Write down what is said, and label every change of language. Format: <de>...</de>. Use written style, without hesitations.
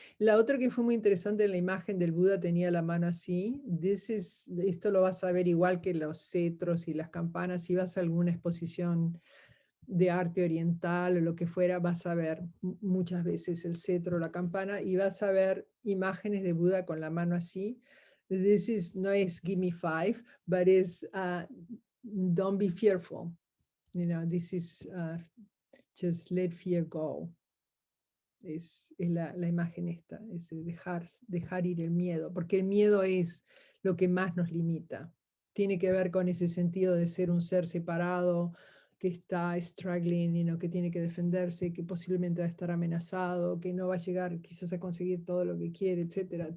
<es>La otra que fue muy interesante, en la imagen del Buda tenía la mano así. Esto lo vas a ver igual que los cetros y las campanas. Si vas a alguna exposición de arte oriental o lo que fuera, vas a ver muchas veces el cetro, la campana, y vas a ver imágenes de Buda con la mano así. No es</es> <en>give me five, but is don't be fearful. This is just let fear go.</en> <es>Es la imagen esta, es dejar ir el miedo, porque el miedo es lo que más nos limita. Tiene que ver con ese sentido de ser un ser separado, que está struggling, que tiene que defenderse, que posiblemente va a estar amenazado, que no va a llegar quizás a conseguir todo lo que quiere, etc.</es>